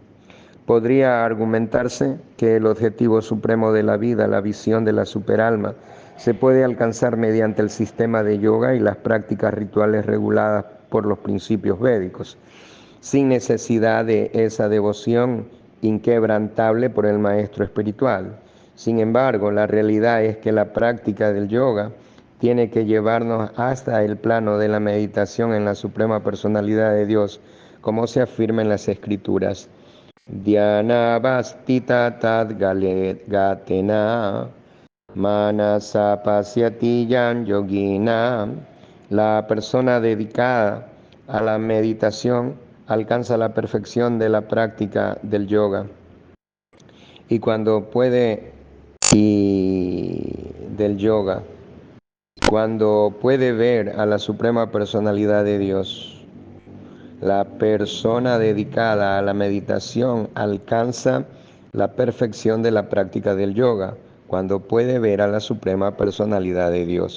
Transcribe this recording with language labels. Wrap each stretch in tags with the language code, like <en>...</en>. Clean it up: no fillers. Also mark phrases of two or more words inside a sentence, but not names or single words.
<es>Podría argumentarse que el objetivo supremo de la vida, la visión de la superalma, se puede alcanzar mediante el sistema de yoga y las prácticas rituales reguladas por los principios védicos, sin necesidad de esa devoción inquebrantable por el maestro espiritual. Sin embargo, la realidad es que la práctica del yoga tiene que llevarnos hasta el plano de la meditación en la Suprema Personalidad de Dios, como se afirma en las Escrituras.</es> <sa>Dhyana bastita tad gatena manasa pasyati yan yogina.</sa> <es>La persona dedicada a la meditación alcanza la perfección de la práctica del yoga. Y cuando puede cuando puede ver a la Suprema Personalidad de Dios, la persona dedicada a la meditación alcanza la perfección de la práctica del yoga cuando puede ver a la Suprema Personalidad de Dios.</es>